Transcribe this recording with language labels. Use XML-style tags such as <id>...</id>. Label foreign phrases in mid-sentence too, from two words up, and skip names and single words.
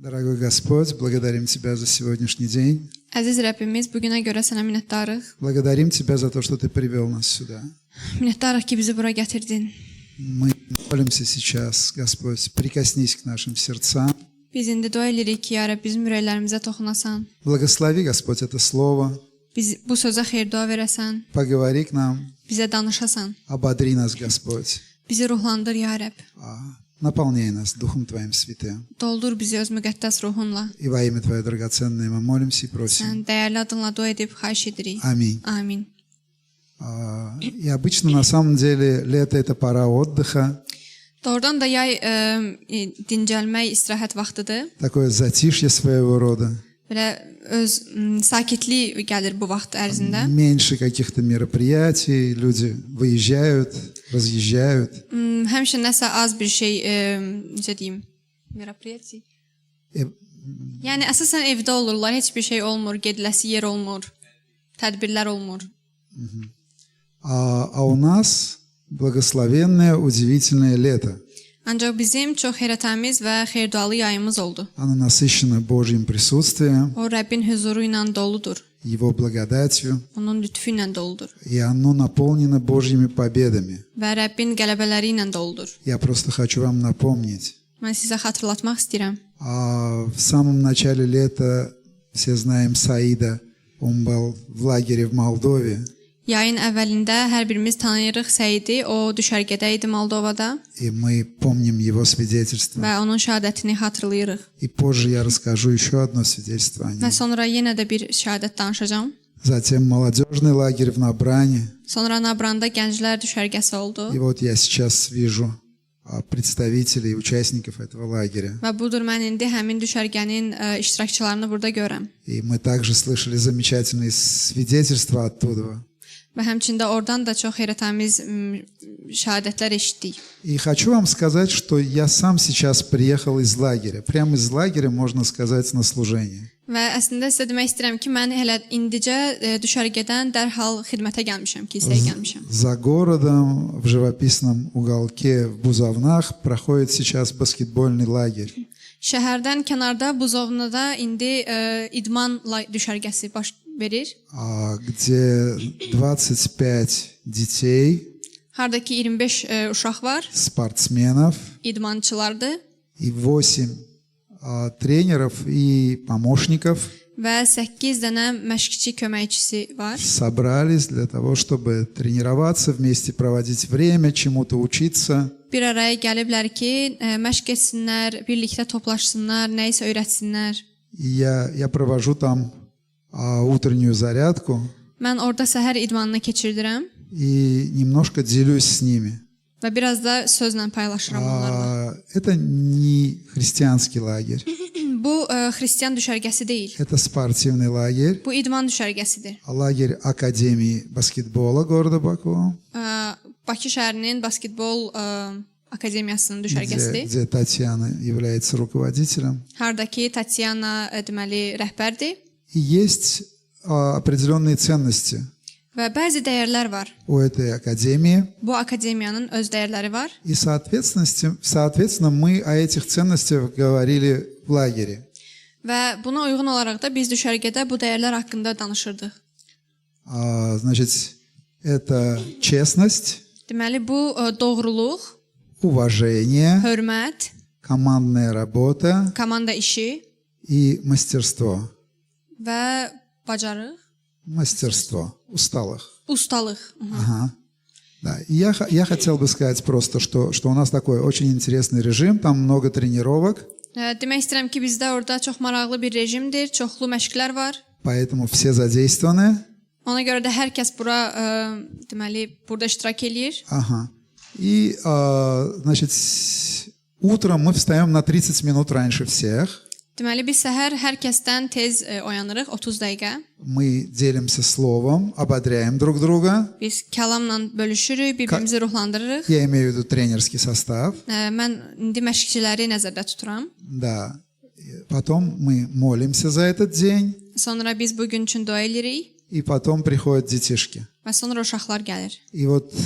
<ru>Дорогой Господь, благодарим Тебя за сегодняшний день.</ru> <az>Əziz Rəbbimiz, bu günə görə sənə minnətdarıq.</az> <ru>Благодарим Тебя за то, что Ты привел нас сюда.</ru> <az>Minnətdarıq ki, bizi bura gətirdin.</az> <ru>Мы молимся сейчас, Господь, прикоснись к нашим сердцам.</ru> <az>Biz indi dua edirik ki, ya Rəbb, bizim ürəklərimizə toxunasan.</az> <ru>Благослови, Господь, это слово.</ru> <az>Biz bu sözə xeyir dua verəsən.</az> <ru>Поговори к нам.</ru> <az>Bizə danışasan.</az> <ru>Ободри нас, Господь.</ru> <az>Bizi ruhlandır, ya Rəbb.</az> <ru>Наполняй нас Духом Твоим Святым.</ru> <az>Doldur bizi öz müqəddəs ruhunla.</az> <ru>И во имя Твое драгоценное мы молимся и просим.</ru> <az>Sən dəyərli adınla dua edib xahiş edirik.</az> <ru>Аминь.</ru> <az>Amin.</az> <ru>И обычно, на самом деле, лето – это пора отдыха.</ru> <az>Doğrudan da yay dincəlmək, istirahət vaxtıdır.</az> <ru>Такое затишье своего рода.</ru> <az>Belə öz sakitlik gəlir bu vaxt ərzində.</az> <ru>Меньше каких-то мероприятий, люди выезжают, разъезжают.</ru> <az>Həmişə nəsə az bir şey, necə deyim, merapriyati. Yəni əsasən evdə olurlar, heç bir şey olmur, gediləsi yer olmur, tədbirlər olmur.</az> <ru>А у нас благословенное, удивительное лето.</ru> <az>Ancaq bizim çox heyrətamiz və xeyirdualı yayımız oldu.</az> <ru>Оно насыщено Божьим присутствием,</ru> <az>O Rəbbin huzuru ilə doludur.</az> <ru>Его благодатью,</ru> <az>Onun lütfü ilə doludur.</az> <ru>и оно наполнено Божьими победами.</ru> <az>Və Rəbbin qələbələri ilə doludur.</az> <ru>Я просто хочу вам напомнить.</ru> <az>Mən sizə xatırlatmaq istəyirəm.</az> <ru>В самом начале лета все знаем Саида. Он был в лагере в Молдове.</ru> <az>Yayın əvvəlində hər birimiz tanıyırıq Səidi, o düşərgədə idi Moldovada</az> <ru>И мы помним его свидетельство.</ru> <az>və onun şəhadətini xatırlayırıq.</az> <ru>И позже я расскажу еще одно свидетельство о</ru> <az>Və</az> <ru>нем.</ru> <az>sonra yenə də bir şəhadət danışacağam.</az> <ru>Затем молодежный лагерь в Набране.</ru> <az>Sonra Nabranda gənclər düşərgəsi oldu.</az> <ru>И вот я сейчас вижу представителей, участников этого лагеря.</ru> <az>Və budur mən indi həmin düşərgənin iştirakçılarını burada görəm.</az> <ru>И мы также слышали замечательные свидетельства оттуда.</ru> <az>Və həmçində oradan da çox heyrətamiz şəhadətlər eşitdik.</az> <ru>И хочу вам сказать, что я сам сейчас приехал из лагеря. Прямо из лагеря, можно сказать, на служение.</ru> <az>Və əslində sizə demək istəyirəm ki, mən hələ indicə düşərgədən dərhal xidmətə gəlmişəm, kilsəyə gəlmişəm.</az> <ru>За городом, в живописном уголке, в Бузовнах проходит сейчас баскетбольный лагерь.</ru> <az>Şəhərdən kənarda Buzovnada indi idman düşərgəsi baş verir.</az> <ru>Где 25 детей,</ru> <az>Hardakı 25 uşaq var,</az> <ru>спортсменов</ru> <az>idmançılardır</az> <ru>и 8 тренеров и помощников</ru> <az>və 8 dənə məşqçi köməkçisi var.</az> <ru>собрались для того, чтобы тренироваться вместе, проводить время, чему-то учиться.</ru> <az>Bir araya gəliblər ki, məşq etsinlər, birlikdə toplaşsınlar, nə isə öyrətsinlər.</az> <ru>И я провожу там утреннюю зарядку</ru> <az>Mən orada səhər idmanını keçirdirəm</az> <ru>и немножко делюсь с ними.</ru> <az>və biraz da sözlə paylaşıram onlarla.</az> <ru>Это не христианский лагерь,</ru> <az>Bu xristian düşərgəsi deyil.</az> <ru>это спортивный лагерь,</ru> <az>Bu idman düşərgəsidir.</az> <ru>лагерь Академии баскетбола города Баку,</ru> <az>Bakı şəhərinin basketbol akademiyasının düşərgəsidir.</az> <ru>где Татьяна является руководителем.</ru> <az>Hardakı Tatyana deməli rəhbərdir</az> <ru>И есть определенные ценности</ru> <az>və bəzi dəyərlər var.</az> <ru>у этой академии.</ru> <az>Bu akademiyanın öz dəyərləri var.</az> <ru>И соответственно, мы о этих ценностях говорили в лагере.</ru> <az>Və buna uyğun olaraq da biz düşərgədə bu dəyərlər haqqında danışırdıq.</az> <ru>Значит, это честность,</ru> <az>Deməli bu doğruluq,</az> <ru>уважение,</ru> <az>hörmət,</az> <ru>командная работа</ru> <az>komanda işi</az> <ru>и мастерство.</ru> <az>və bacarıq,</az> <ru>Мастерство усталых.</ru> <az>ustalıq.</az> <ru>Ага. Да. И я хотел бы сказать просто, что у нас такой очень интересный режим, там много тренировок.</ru> <az>Demək istəyirəm ki, bizdə orada çox maraqlı bir rejimdir, çoxlu məşqlər var.</az> <ru>Поэтому все задействованы.</ru> <az>Ona görə də hər kəs bura deməli burada iştirak eləyir.</az> <ru>Ага. И, значит, утром мы встаем на 30 минут раньше всех.</ru> <az>Deməli biz səhər hər kəsdən tez oyanırıq, 30 dəqiqə.</az> <ru>Мы делимся словом, ободряем друг друга.</ru> <az>Biz kəlamla bölüşürük, bir-birimizi ruhlandırırıq.</az> <ru>Я имею в виду тренерский состав.</ru> <az>Mən indi məşqçiləri nəzərdə tuturam.</az> <ru>Да. Потом мы молимся за этот день.</ru> <az>Sonra biz bu gün üçün dua edirik.</az> <ru>И потом приходят детишки.</ru> <az>Və sonra uşaqlar gəlir.</az>